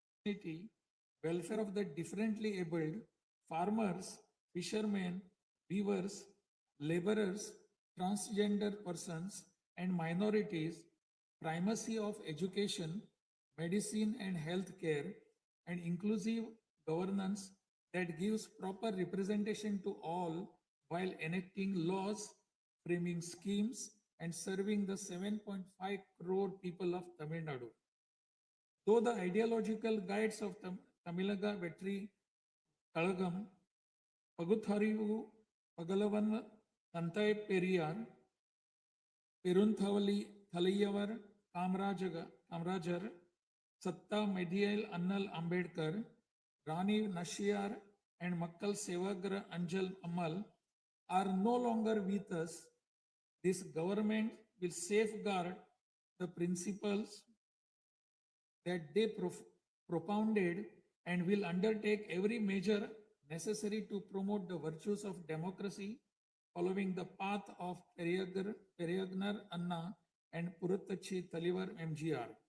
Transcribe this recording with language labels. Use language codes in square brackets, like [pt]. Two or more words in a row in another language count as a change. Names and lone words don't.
[en] dignity, welfare of the differently abled, farmers, fishermen, weavers, laborers, transgender persons, and minorities, primacy of education, medicine and healthcare, and inclusive governance that gives proper representation to all while enacting laws, framing schemes, and serving the 7.5 crore people of Tamil Nadu. Though the ideological guides of Tamilaga Vetri Kalagam, Pagutharivu, Pagalavan, Tantai Periyar, Perunthawali, Thalayavar, Kamrajar, Satta Medial Annal Ambedkar, Rani Nashiar, and Makkal Sevagra Anjal Amal are no longer with us. This government will safeguard the principles that they propounded and will undertake every measure necessary to promote the virtues of democracy following the path of Periyagnar Anna and Puruttachi Talivar MGR.